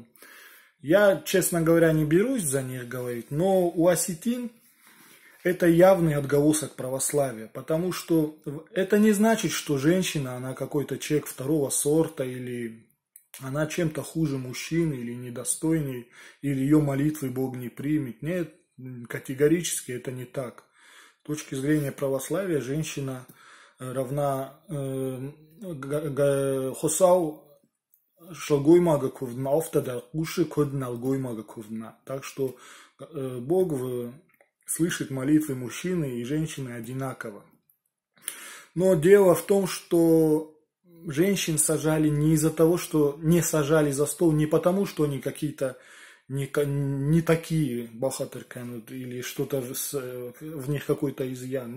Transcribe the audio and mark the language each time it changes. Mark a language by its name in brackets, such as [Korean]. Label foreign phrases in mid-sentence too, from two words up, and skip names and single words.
[Russian] Я, честно говоря, не берусь за них говорить, но у осетин это явный отголосок православия, потому что это не значит, что женщина, она какой-то человек второго сорта, или она чем-то хуже мужчины, или недостойней, или ее молитвы Бог не примет. Нет, категорически это не так. С точки зрения православия женщина равна [Ossetic] хосау шалгоймага кувдна, офтада куши коднал гоймага кувдна. [Russian] Так что Бог слышит молитвы мужчины и женщины одинаково. Но дело в том, что женщин сажали не из-за того, что не сажали за стол, не потому, что они какие-то не такие бахатырканут или что-то в них какой-то изъян.